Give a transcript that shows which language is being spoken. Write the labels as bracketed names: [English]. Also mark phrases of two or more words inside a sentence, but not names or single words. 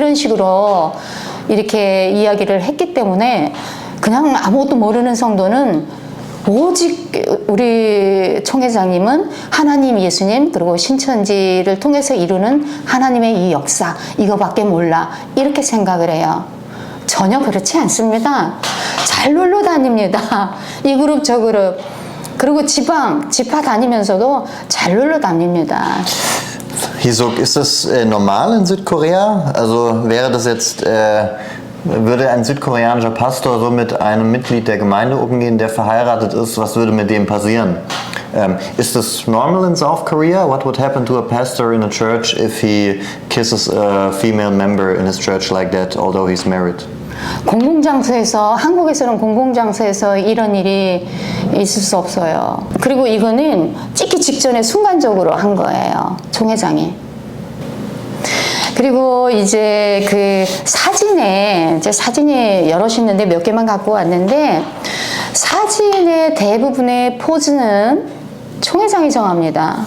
[Korean] 이런 식으로 이렇게 이야기를 했기 때문에 그냥 아무것도 모르는 성도는 오직 우리 총회장님은 하나님, 예수님, 그리고 신천지를 통해서 이루는 하나님의 이 역사, 이거밖에 몰라. 이렇게 생각을 해요. 전혀 그렇지 않습니다. 잘 놀러 다닙니다. 이 그룹, 저 그룹. 그리고 지파 다니면서도 잘 놀러 다닙니다. [German] Hisuk, ist das normal in Südkorea? Also wäre das jetzt, würde ein südkoreanischer Pastor so mit einem Mitglied der Gemeinde umgehen, der verheiratet ist? Was würde mit dem passieren? [English] Is this normal in South Korea? What would happen to a pastor in a church if he kisses a female member in his church like that, although he's married? [Korean] 공공장소에서, 한국에서는 공공장소에서 이런 일이 있을 수 없어요. 그리고 이거는 찍기 직전에 순간적으로 한 거예요, 총회장이. 그리고 이제 그 사진이 여럿 있는데 몇 개만 갖고 왔는데, 사진의 대부분의 포즈는 총회장이 정합니다.